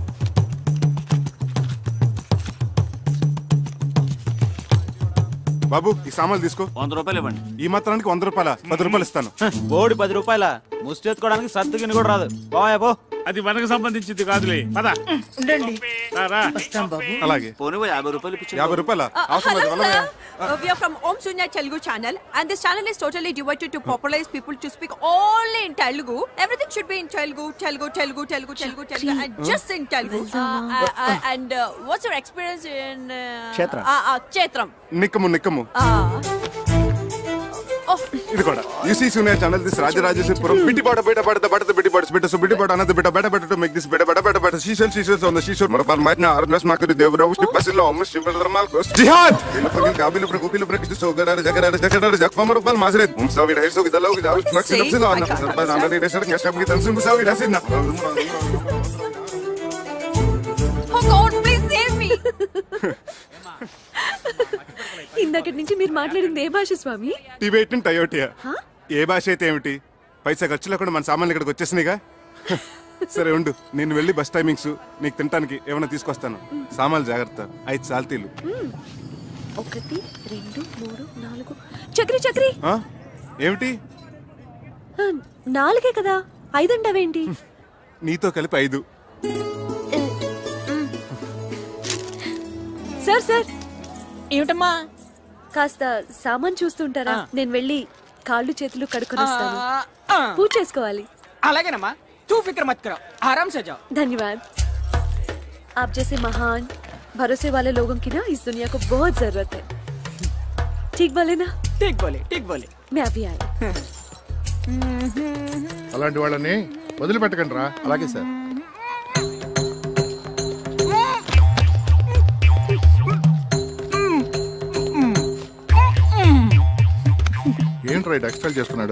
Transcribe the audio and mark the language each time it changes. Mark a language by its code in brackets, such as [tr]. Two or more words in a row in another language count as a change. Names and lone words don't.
[te] బాబు ఈ సామాన్లు తీసుకో. 100 రూపాయలు ఇవ్వండి. ఈ మాత్రానికి 100 రూపాయల? 10 రూపాయలు ఇస్తాను. బోడి 10 రూపాయల ముష్టి ఎత్తుకోవడానికి సర్దుకిని కూడా రాదు. బాబో అది మనకు సంబంధించింది కాదులే. పద ఉండండి. వస్తాం బాబు. అలాగే. పోనీ 50 రూపాయలు ఇప్పించండి. 50 రూపాయల అవసరం లేదు. [en] We are from Om Sunya Telugu channel, and this channel is totally devoted to popularize people to speak only in Telugu. Everything should be in Telugu, and just in Telugu. And what's your experience in Kshetram? [te] నిక్కము. ఇది కూడా యూసీ సూనియర్ ఛానల్ దిస్ రాజరాజేశ్వరం బిట్టి బాట బేట బాట బట బిట్టి బాట బిట్ట సో బిట్టి బాట అనద బిట్ట బట బట టు మేక్ దిస్ బట బట సీసల్ ఆన్ ద సీసల్ మరపల్ మైట్న ఆర్నస్ మాకరి దేవరావు బసిలో అమ్మ శివధర్మాల్ జిహాద్ ఇనపగిల్ కాబిల్ ప్రకోపిల్ ప్రకిస్ సోగరార జగరార జక్ఫమరపల్ మాసరేత్ ముసవి రైసో గిదలో గిదావు మక్సిలో ఆన సర్పల్ ఆనరి రేసర్ కెస్టబ్ గి తన్సిం ముసవి రసిన. [en] Oh God, please save me. [te] ఇందాకటి నుంచి మీరు మాట్లాడింది ఏ భాష స్వామి? టిబెటన్ టయోటియా. ఏ భాష అయితే ఏమిటి, పైసా ఖర్చు లేకుండా మన సామాన్లు ఇక్కడికి వచ్చేసినాయిగా. సరే ఉండు, నేను వెళ్ళి [en] bus timings [te] నీకు తినడానికి ఏమైనా తీసుకొస్తాను. సామాన్లు జాగ్రత్త. 5 సాల్తీలు. 1 2 3 4. చక్రి ఏమిటి? 4 కదా, 5 అంటావేంటి? నీతో కలిపి 5. సార్ ఏమిటమ్మా? కాస్త సామాన్ చూస్తుంటారా? నేను వెళ్ళి కాళ్ళు చేతులు కడుక్కొని వస్తాను. పూజ చేసుకోవాలి. అలాగేనమ్మా. [hi] तू फिक्र मत करो, आराम से जाओ. धन्यवाद. आप जैसे महान भरोसे वाले लोगों की ना इस दुनिया को बहुत जरूरत है. ठीक बोले ना? ठीक बोले. मैं अभी आई. [te] అలాంటి వాళ్ళని వదిలిపెట్టకండి రా. అలాగే సార్. ఏంట్రా ఇది ఎక్స్ట్రా చేస్తున్నాడు?